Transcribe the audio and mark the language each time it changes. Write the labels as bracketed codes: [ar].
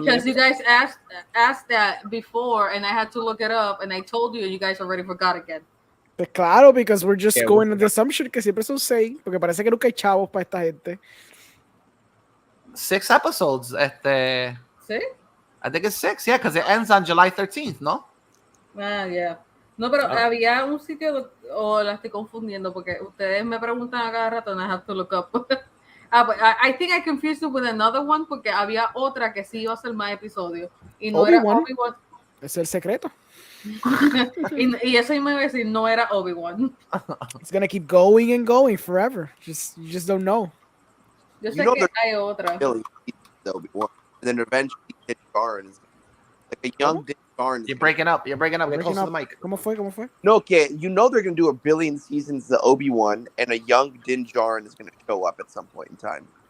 [en] Because you guys asked that before, and I had to look it up, and I told you, and you guys already forgot again. [es] Pues claro, [en] because we're just going on the assumption [es] que siempre son 6, porque parece que nunca hay chavos para esta gente. [en] 6 episodes. [es] ¿Sí? [en] I think it's 6, yeah, because it ends on July 13th, ¿no? Yeah. [es] No, pero había un sitio, o la estoy confundiendo, porque ustedes me preguntan a cada rato, [en] and I have to look up. I think I confused it with another one, [es] porque había otra que sí iba a ser más episodio. Y no era Obi-Wan. Es el secreto. y eso me iba a decir, no era Obi-Wan. [en] It's gonna keep going and going forever. You just don't know. [es] Yo sé que hay otra. Obi-Wan. [en] And then eventually Din Djarin is like a young Din Djarin. You're breaking up. Get close to the mic. [es] ¿Cómo fue? No, okay. [en] You know they're gonna do 1 billion seasons of Obi-Wan, and a young Din Djarin is gonna show up at some point in time.